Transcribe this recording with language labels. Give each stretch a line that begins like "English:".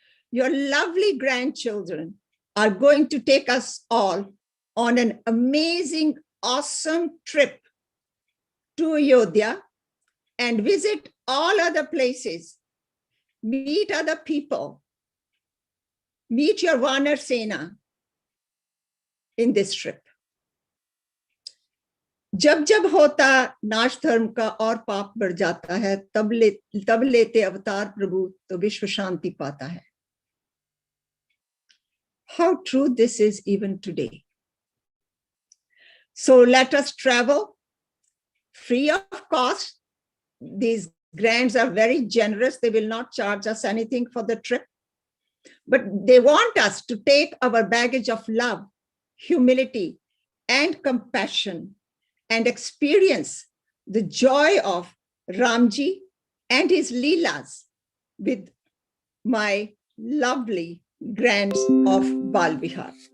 English: Your lovely grandchildren are going to take us all on an amazing, awesome trip to Ayodhya and visit all other places, meet other people, meet your Vanar Sena in this trip.
Hindi: जब जब होता नाश धर्म का और पाप बढ़ जाता है, तब लेते अवतार प्रभु तो विश्व शांति पाता है.
English: How true this is even today. So let us travel free of cost. These grants are very generous. They will not charge us anything for the trip, but they want us to take our baggage of love, humility, and compassion and experience the joy of Ramji and his Leelas with my lovely grands of Bal Vihar.